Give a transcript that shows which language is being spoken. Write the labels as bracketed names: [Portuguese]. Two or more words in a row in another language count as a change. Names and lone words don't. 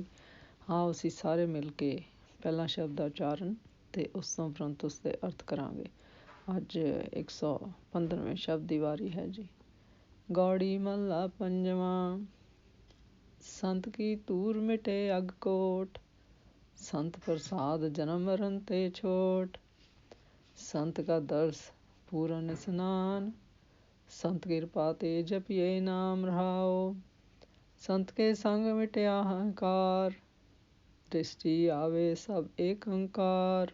[Punjabi] ਆਓ ਅਸੀਂ ਸਾਰੇ ਮਿਲ ਕੇ ਪਹਿਲਾ ਸ਼ਬਦ ਦਾ ਉਚਾਰਨ ਅਤੇ ਉਸ ਤੋਂ ਉਪਰੰਤ ਉਸ ਦੇ ਅਰਥ ਕਰਾਂਗੇ। ਅੱਜ 115ਵੇਂ ਸ਼ਬਦ ਦੀ ਵਾਰੀ ਹੈ ਜੀ। ਗੌੜੀ ਮਹੱਲਾ ਪੰਜਵਾਂ। [Hindi] संत की धूर मिटे अग कोट, संत प्रसाद जन्म मरण ते छोट। संत का दर्श पूरन स्नान, संत कृपा ते जपिए नाम रहाओ। संत के संग मिटया अहंकार, दृष्टि आवे सब एक अंकार।